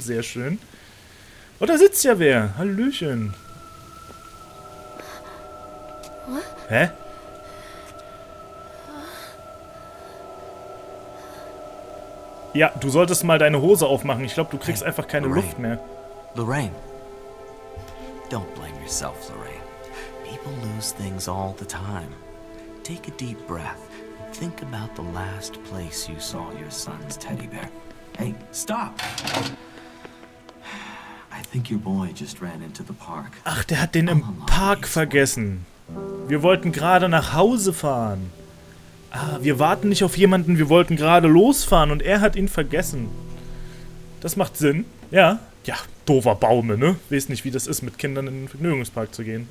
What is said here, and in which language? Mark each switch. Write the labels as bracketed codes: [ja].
[de] Sehr schön. Oh, da sitzt ja wer. Hallöchen. Hä? Ja, du solltest mal deine Hose aufmachen. Ich glaube, du kriegst einfach keine Luft mehr. [en] Lorraine. Don't blame yourself, Lorraine. People lose things all the time. Take a deep breath and think about the last place you saw your son's teddy bear. Hey, stop! I think your boy just ran into the park. [de] Ach, der hat den im Park vergessen. Wir wollten gerade nach Hause fahren. Ah, wir warten nicht auf jemanden, wir wollten gerade losfahren und er hat ihn vergessen. Das macht Sinn. Ja. Ja, doofer Baume, ne? Weiß nicht, wie das ist, mit Kindern in den Vergnügungspark zu gehen.